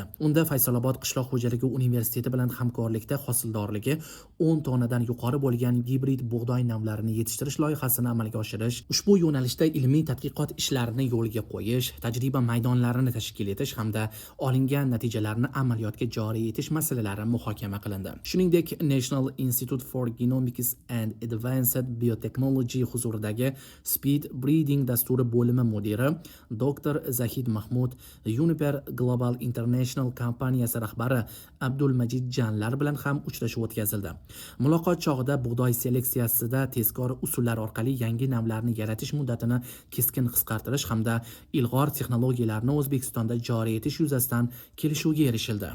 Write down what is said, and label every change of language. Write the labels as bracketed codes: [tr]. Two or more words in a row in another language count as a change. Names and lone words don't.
[uz] Unda Faysalobod qishloq xo'jaligi universiteti bilan hamkorlikda hosildorligi 10 tonnadan yuqori bo'lgan gibrid bug'doy navlarini yetishtirish loyihasini amalga oshirish, ushbu yo'nalishda ilmiy tadqiqot ishlarini yo'lga qo'yish, tajriba maydonlarini tashkil etish hamda olingan natijalarni amaliyotga joriy etish masalalari muhokama qilindi. Shuningdek, National Institute for Genomics and Advanced Biotechnology huzuridagi Speed Breeding dasturi bo'limi mudiri Dr. Zahid Mahmud, Uniper Global International kompaniyasi rahbari Abdulmajid Janlar bilan ham uchrashuv o'tkazildi. Muloqot chog'ida bug'doy seleksiyasida tezkor usullar orqali yangi navlarni yaratish muddatini keskin qisqartirish hamda ilg'or texnologiyalarni O'zbekistonda joriy etish yuzasidan kelishuvga erishildi.